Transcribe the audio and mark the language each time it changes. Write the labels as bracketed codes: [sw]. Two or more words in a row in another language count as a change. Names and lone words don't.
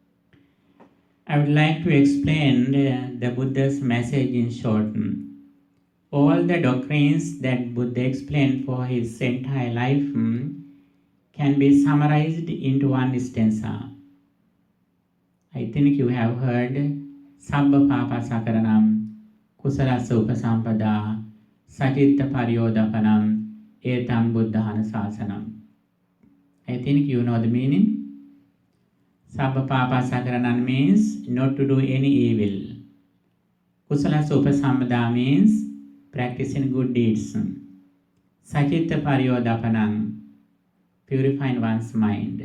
[en] I would like to explain the Buddha's message in short. All the doctrines that Buddha explained for his entire life can be summarized into one stanza. I think you have heard [pi] Sabba Papa Sakaranam, Kusalasa Upasampada, Sacitta Paryodapanam, Etam Buddhana Sasanam. [en] I think you know the meaning. [pi] Sabba Papa Sakaranam [en] means not to do any evil. [pi] Kusala Upasampada [en] means practicing good deeds. [pi] Sacitta Paryodapanam, [en] purifying one's mind.